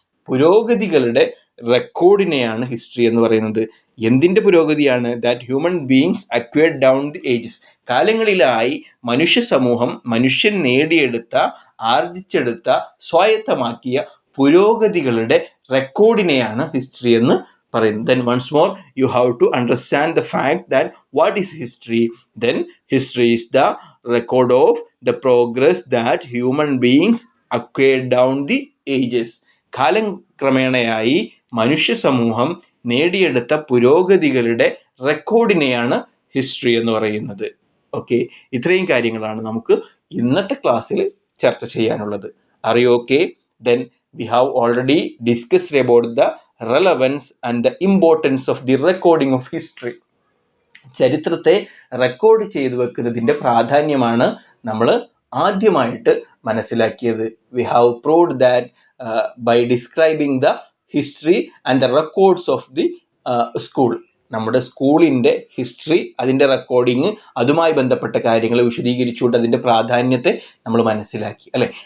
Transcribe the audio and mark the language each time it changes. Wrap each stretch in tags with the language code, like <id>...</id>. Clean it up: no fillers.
<ml>പുരോഗതികളുടെ റെക്കോർഡിനെയാണ് history എന്ന് പറയുന്നത്. എന്തിന്റെ പുരോഗതിയാണ്?</ml> <en>That human beings acquired down the ages.</en> <ml>കാലങ്ങളിലായി മനുഷ്യ സമൂഹം, മനുഷ്യൻ നേടിയെടുത്ത, ആർജിച്ചെടുത്ത, സ്വായത്തമാക്കിയ പുരോഗതികളുടെ റെക്കോർഡിനെയാണ് ഹിസ്റ്ററി എന്ന് പറയുന്നത്.</ml> <en>Then once more you have to understand the fact that what is history. Then history is the record of the progress that human beings acquired down the ages.</en> <ml>കാലം ക്രമേണയായി മനുഷ്യ സമൂഹം നേടിയെടുത്ത പുരോഗതികളുടെ റെക്കോർഡിനെയാണ് ഹിസ്റ്ററി എന്ന് പറയുന്നത്. ഓക്കെ, ഇത്രയും കാര്യങ്ങളാണ് നമുക്ക് ഇന്നത്തെ ക്ലാസ്സിൽ ചർച്ച ചെയ്യാനുള്ളത്.</ml> <en>Are you okay? Then we have already discussed about the relevance and the importance of the recording of history.</en> <ml>ചരിത്രത്തെ റെക്കോർഡ് ചെയ്തു വെക്കുന്നതിൻ്റെ പ്രാധാന്യമാണ് നമ്മൾ ആദ്യമായിട്ട് മനസ്സിലാക്കിയത്.</ml> <en>We have proved that by describing the history and the records of the school.</en> <ml>നമ്മുടെ സ്കൂളിൻ്റെ history, അതിൻ്റെ recording, അതുമായി ബന്ധപ്പെട്ട കാര്യങ്ങൾ വിശദീകരിച്ചുകൊണ്ട് അതിൻ്റെ പ്രാധാന്യത്തെ നമ്മൾ മനസ്സിലാക്കി, അല്ലേ?</ml>